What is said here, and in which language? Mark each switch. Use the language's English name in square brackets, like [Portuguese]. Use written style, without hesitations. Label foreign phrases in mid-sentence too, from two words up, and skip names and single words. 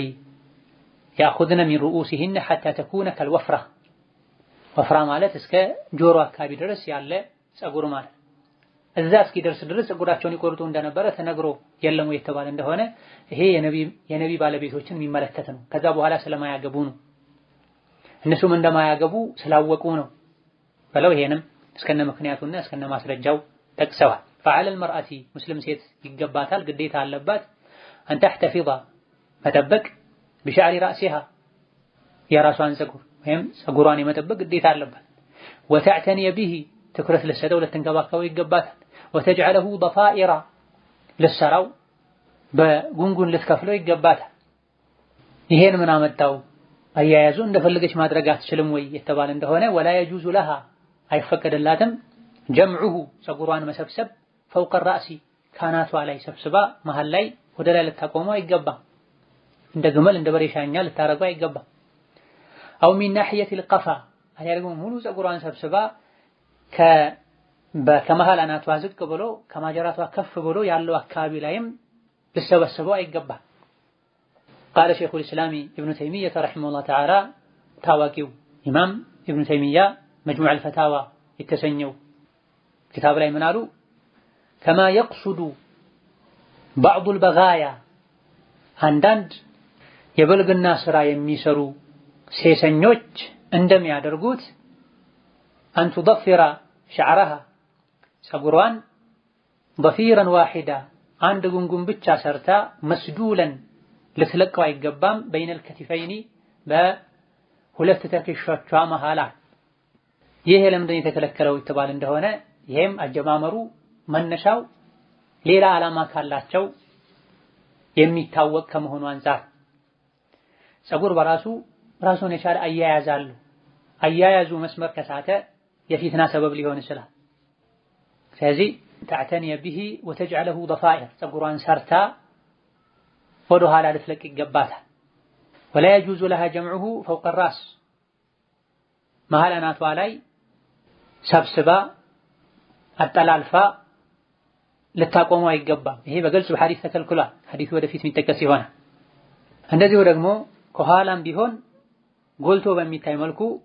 [Arabic] يأخذن من رؤوسهن حتى تكون كالوفرة [Amharic] ወፍራ ማለት እስከ ጆሮ አካባቢ ድረስ ያለ ጸጉር ማለት እዛ እስኪደርስ ድረስ ጸጉራቸውን ይቆርጡ እንደነበረ ተነግሮ የለም ወይ የተባለ እንደሆነ ይሄ የነቢ ባለቤቶችን የሚመለከት ነው። ከዛ በኋላ ስለማያገቡ ነው። እነሱም እንደማያገቡ ስላወቁ ነው ብለው ይሄንም እስከነ ምክንያቱና እስከነ ማስረጃው ጠቅሰዋል። [Arabic] فعلى المرأة [Amharic] ሙስሊም ሴት ይገባታል፣ ግዴታ አለባት [Arabic] أن تحتفظ [Amharic] መጠበቅ [Arabic] بشعر رأسها [Amharic] የራሷን ጸጉር ወይም ጸጉሯን የመጠበቅ ግዴታ አለባት። [Arabic] وتعتني به [Amharic] ትኩረት ልትሰጠው ልትንከባከበው ይገባታል። [Arabic] وتجعله ضفائر [Amharic] ልትሰራው በጉንጉን ልትከፍለው ይገባታል። ይሄን ምን አመጣው? አያያዙ እንደፈለገች ማድረግ አትችልም ወይ የተባለ እንደሆነ [Arabic] ولا يجوز لها [Amharic] አይፈቀድላትም ጀምዑሁ ጸጉሯን መሰብሰብ [Arabic] فوق الرأس [Amharic] ካናቷ ላይ ሰብስባ መሃል ላይ ወደ ላይ ልታቆመው አይገባም። እንደ ግመል እንደ በሬ ሻኛ ልታረገው አይገባም። [Arabic] أو من ناحية [Amharic] القفا አያርገው ሙሉ ጸጉሯን ሰብስባ ከመሃል አናቷ ዝቅ ብሎ ከማጀራቷ ከፍ ብሎ ያለው አካባቢ ላይም ልሰበሰበው አይገባም። [Arabic] قال شيخ الإسلام ابن تيمية رحمه الله تعالى [Amharic] ታዋቂው ኢማም ኢብኑ ተይሚያ መጅሙዕ አልፈታዋ የተሰኘው ኪታብ ላይ ምን አሉ? [Arabic] كما يقصد بعض البغايا [Amharic] አንዳንድ የብልግና ስራ የሚሰሩ ሴሰኞች እንደሚያደርጉት [Arabic] أن تضفر شعرها [Amharic] ጸጉሯን [Arabic] ضفيرا واحدا [Amharic] አንድ ጉንጉን ብቻ ሰርታ መስዱለን ልትለቀው አይገባም። በይነ الكتفين በሁለት ትከሻዎቿ መሃል ይሄ ለምንድን የተከለከለው ይተባል እንደሆነ ይሄም አጀማመሩ መነሻው ሌላ ዓላማ ካላቸው የሚታወቅ ከመሆኑ አንፃር ጸጉር በራሱ ራሱን የቻለ አያያዛሉ። አያያዙ መስመር ከሳተ የፊትና ሰበብ ሊሆን ይችላል። ስለዚህ [Arabic] تعتني به وتجعله ضفائر [Amharic] ጸጉሯን ሰርታ ወደ ኋላ ልትለቅ ይገባታል። [Arabic] ولا يجوز لها جمعه فوق الراس [Amharic] መሃል አናቷ ላይ ሰብስባ አጠላልፋ ልታቆመው አይገባም። ይሄ በግልጽ በሐዲስ ተከልክሏል። ሐዲሱ ወደፊት የሚጠቀስ ይሆናል። እንደዚሁ ደግሞ ከኋላም ቢሆን ጎልቶ በሚታይ መልኩ